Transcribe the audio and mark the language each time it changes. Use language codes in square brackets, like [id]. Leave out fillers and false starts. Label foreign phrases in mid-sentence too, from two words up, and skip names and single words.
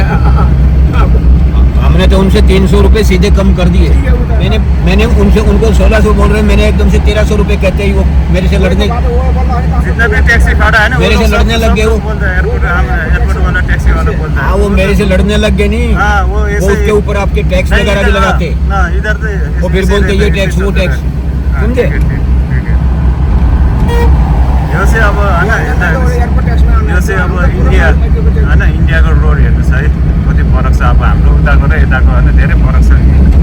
[hi] हमने तो उनसे 300 रुपए सीधे कम कर दिए मैंने उनको 1600 बोल रहे मैंने एकदम से 1300 रुपए कहते ही वो मेरे से लड़ने जितना भी टैक्सी खड़ा है ना मेरे से लड़ने लग गए वो एयरपोर्ट वाला टैक्सी वाला बोलता है हाँ वो मेरे से लड़ने लग गए नहीं हाँ वो वो उसके ऊपर आपके टैक्स वगैरह भी लगाते ना इधर से वो फिर बोलते ये टैक्स वो टैक्स समझे [ne] यो चाहिँ अब होइन यो चाहिँ अब इन्डिया होइन इन्डियाको रोड हेर्नुहोस् है कति फरक छ अब हाम्रो उताको र यताको होइन धेरै फरक छ होइन